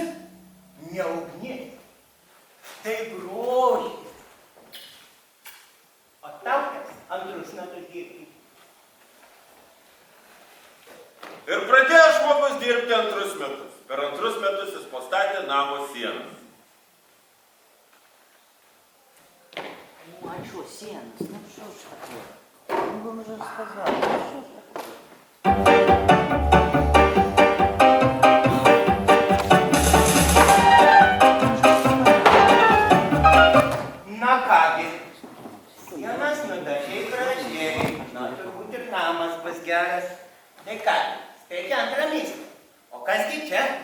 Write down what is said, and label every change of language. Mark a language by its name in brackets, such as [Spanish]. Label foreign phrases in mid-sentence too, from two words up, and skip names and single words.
[Lithuanian] Ne ugnis. Tai grožis. O tau teks 2 metus dirbti. Ir pradėjo žmogus dirbti 2 metus. Per 2 metus jis pastatė namo sienas. [Russian] Ну, а что, сенс? Ну, что ж такое? Ну, вы уже сказали. Ну, что ж такое? [Lithuanian] Na kągi, sienas nudažiai gražiai. Na, turbūt ir namas bus geras. Tai kągi, spėti 2 mįslę. O kasgi čia?